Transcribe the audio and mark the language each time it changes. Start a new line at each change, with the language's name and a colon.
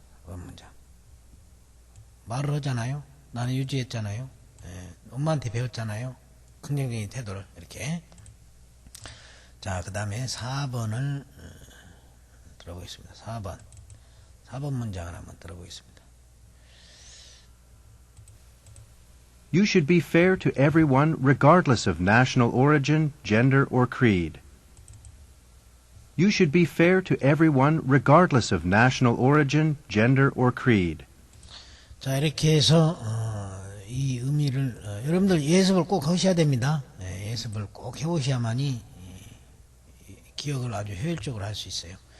Korean: 4번 문장. 말을 하잖아요. 나는 유지했잖아요. 엄마한테 배웠잖아요. 긍정적인 태도를 이렇게. 자, 그 다음에 4번을 들어보겠습니다. 4번 문장을 한번 들어보겠습니다.
English: You should be fair to everyone regardless of national origin, gender, or creed. You should be fair to everyone regardless of national origin, gender, or creed.
Korean: 자, 이렇게 해서 이 의미를 여러분들 예습을 꼭 하셔야 됩니다. 예습을 꼭 해보셔야만이 기억을 아주 효율적으로 할 수 있어요.